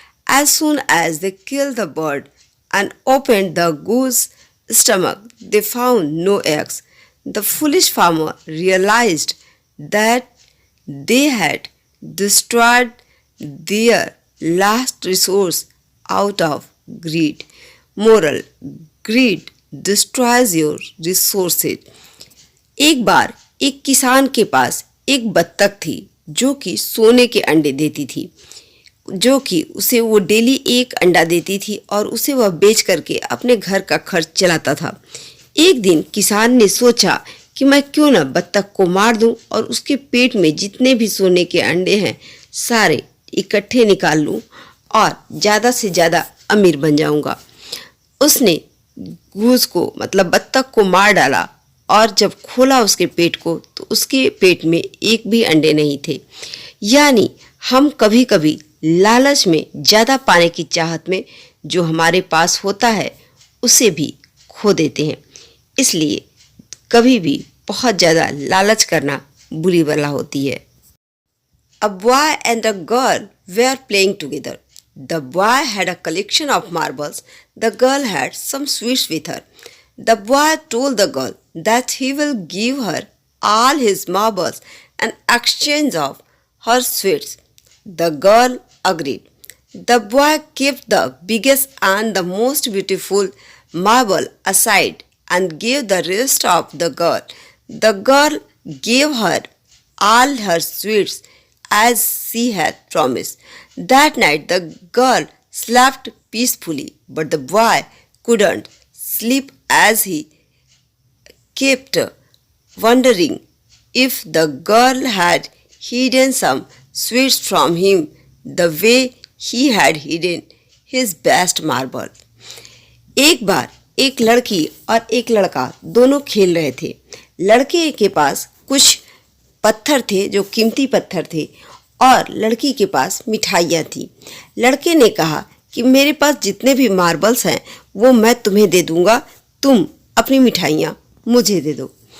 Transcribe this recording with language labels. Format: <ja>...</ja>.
<en>As soon as they killed the bird and opened the goose's stomach, they found no eggs. The foolish farmer realized that they had destroyed their last resource out of greed. Moral: greed destroys your resources.</en> <hi>एक बार एक किसान के पास एक बत्तख थी जो कि सोने के अंडे देती थी, जो कि उसे वो डेली एक अंडा देती थी और उसे वह बेच करके अपने घर का खर्च चलाता था। एक दिन किसान ने सोचा कि मैं क्यों ना बत्तख को मार दूं और उसके पेट में जितने भी सोने के अंडे हैं सारे इकट्ठे निकाल लूं और ज़्यादा से ज़्यादा अमीर बन जाऊंगा। उसने गूस को मतलब बत्तख को मार डाला और जब खोला उसके पेट को तो उसके पेट में एक भी अंडे नहीं थे। यानी हम कभी कभी लालच में ज़्यादा पाने की चाहत में जो हमारे पास होता है उसे भी खो देते हैं। इसलिए कभी भी बहुत ज़्यादा लालच करना बुरी बला होती है।</hi> <en>A boy and a girl were playing together. The boy had a collection of marbles. The girl had some sweets with her. The boy told the girl that he will give her all his marbles in exchange of her sweets. The girl agreed. The boy kept the biggest and the most beautiful marble aside and gave the rest of the girl. The girl gave her all her sweets as she had promised. That night the girl slept peacefully, but the boy couldn't sleep as he kept wondering if the girl had hidden some sweets from him the way he had hidden his best marble.</en> <hi>एक बार एक लड़की और एक लड़का दोनों खेल रहे थे। लड़के के पास कुछ पत्थर थे जो कीमती पत्थर थे और लड़की के पास मिठाइयाँ थी। लड़के ने कहा कि मेरे पास जितने भी मार्बल्स हैं वो मैं तुम्हें दे दूँगा, तुम अपनी मिठाइयाँ मुझे दे दो।</hi>